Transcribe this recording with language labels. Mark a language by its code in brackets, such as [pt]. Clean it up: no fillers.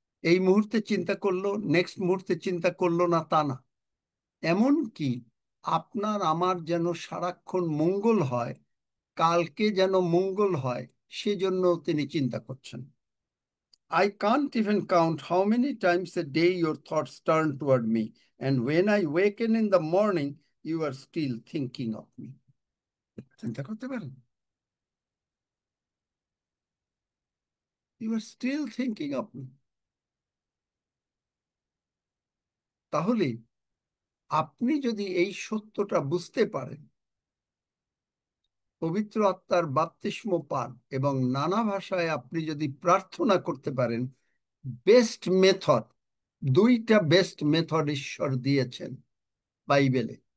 [bn] এই মুহূর্তে চিন্তা করলো, নেক্সট মুহূর্তে চিন্তা করলো না তা না, এমন কি আপনার আমার যেন সারাক্ষণ মঙ্গল হয়, কালকে যেন মঙ্গল হয়, সেজন্য তিনি চিন্তা করছেন। [en] I can't even count how many times a day your thoughts turn toward me, and when I waken in the morning, you are still thinking of me. [bn] চিন্তা করতে পারেন? [en] You are still thinking of me. [bn] তাহলে আপনি যদি এই সত্যটা বুঝতে পারেন, পবিত্র আত্মার বাপ্তিস্ম পান এবং নানা ভাষায় আপনি যদি প্রার্থনা করতে পারেন, বেস্ট মেথড, দুইটা বেস্ট মেথড ঈশ্বর দিয়েছেন বাইবেলে।